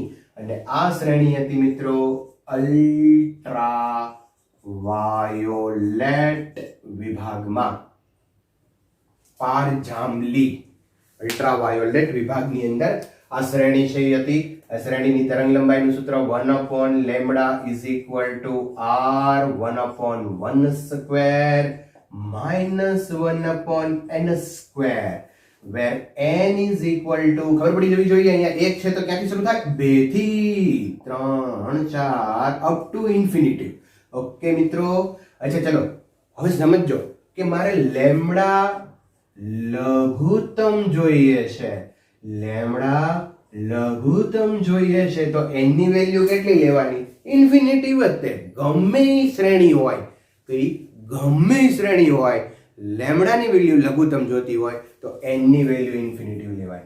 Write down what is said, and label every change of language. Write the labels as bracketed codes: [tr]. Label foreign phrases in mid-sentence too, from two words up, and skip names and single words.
[gu] અને આ શ્રેણી હતી મિત્રો અલ્ટ્રા વાયોલેટ વિભાગમાં. પારજાંબલી અલ્ટ્રાવાયોલેટ વિભાગની અંદર આ શ્રેણી છે એ હતી. આ શ્રેણીની તરંગ લંબાઈનું સૂત્ર [en] 1/λ is equal to r1/1 square minus 1/n square, where n is equal to, [gu] ખબર પડી જવી જોઈએ અહીંયા એક છે તો ક્યાંથી શરૂ થાય? [en] 2 થી 3 4 up to infinity. [gu] ઓકે મિત્રો. અચ્છા ચલો હવે સમજો કે મારે લેમ્ડા લઘુત્તમ જોઈએ છે. લેમ્ડા લઘુત્તમ જોઈએ છે તો n ની વેલ્યુ કેટલી લેવાની? ઇન્ફિનિટી વધે. ગમે શ્રેણી હોય તો એ ગમે શ્રેણી હોય, લેમ્ડાની વેલ્યુ લઘુત્તમ જોતી હોય તો n ની વેલ્યુ ઇન્ફિનિટી લેવાય.